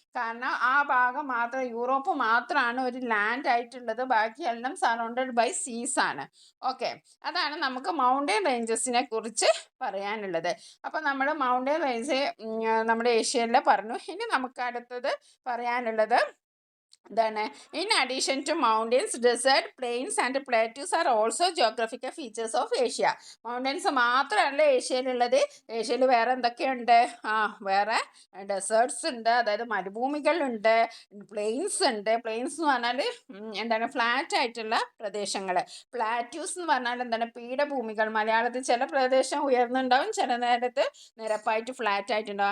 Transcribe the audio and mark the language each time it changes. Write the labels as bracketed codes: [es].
[ml] കാരണം ആ ഭാഗം മാത്രം, യൂറോപ്പ് മാത്രമാണ് ഒരു ലാൻഡ് ആയിട്ടുള്ളത്, ബാക്കിയെല്ലാം [en] surrounded by seas [ml] ആണ്. ഓക്കെ, അതാണ് നമുക്ക് മൗണ്ടൻ റേഞ്ചസിനെ കുറിച്ച് പറയാനുള്ളത്. അപ്പം നമ്മൾ മൗണ്ടൻ റേഞ്ച് നമ്മുടെ ഏഷ്യയിൽ പറഞ്ഞു. ഇനി നമുക്ക് അടുത്തത് പറയാനുള്ളത് [en] Then, in addition to mountains, desert, plains and plateaus are also geographical features of Asia. [ml] Mountains മാത്രമല്ല ഏഷ്യയിലുള്ളത്. ഏഷ്യയിൽ വേറെ എന്തൊക്കെയുണ്ട്? വേറെ ഡെസേർട്സ് ഉണ്ട്, അതായത് മരുഭൂമികളുണ്ട്, പ്ലെയിൻസ് ഉണ്ട്. പ്ലെയിൻസ് എന്ന് പറഞ്ഞാൽ എന്താണ്, ഫ്ലാറ്റ് ആയിട്ടുള്ള പ്രദേശങ്ങൾ. പ്ലാറ്റ്യൂസ് എന്ന് പറഞ്ഞാൽ എന്താണ്, പീഠഭൂമികൾ. മലയാളത്തിൽ ചില പ്രദേശം ഉയർന്നുണ്ടാവും, ചില നേരത്ത് നിരപ്പായിട്ട് ഫ്ലാറ്റ് ആയിട്ടുണ്ടാവും.